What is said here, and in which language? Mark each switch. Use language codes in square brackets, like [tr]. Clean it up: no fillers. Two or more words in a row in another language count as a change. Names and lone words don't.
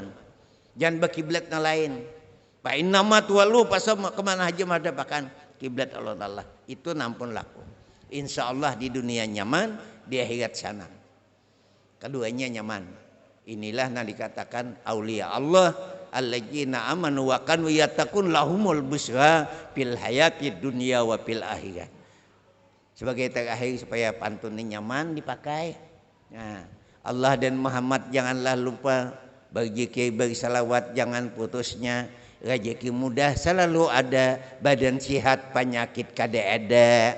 [id] Jangan berkiblat yang lain. [ar] فإنما تولوا [id] pasal kemana aja madapakan kiblat Allah Taala. Itu nampun laku. [ar] إن شاء الله [id] di dunia nyaman, di akhirat sana. Keduanya nyaman. Inilah yang dikatakan [ar] أولياء الله الذين آمنوا وكانوا يتقون لهم البشرى في الحياة الدنيا وفي الآخرة. [id] Sebagai terakhir supaya pantun ini nyaman dipakai. Nah, Allah dan Muhammad janganlah lupa, berzikir bersalawat jangan putusnya, rezeki mudah selalu ada, badan sehat penyakit kada ada.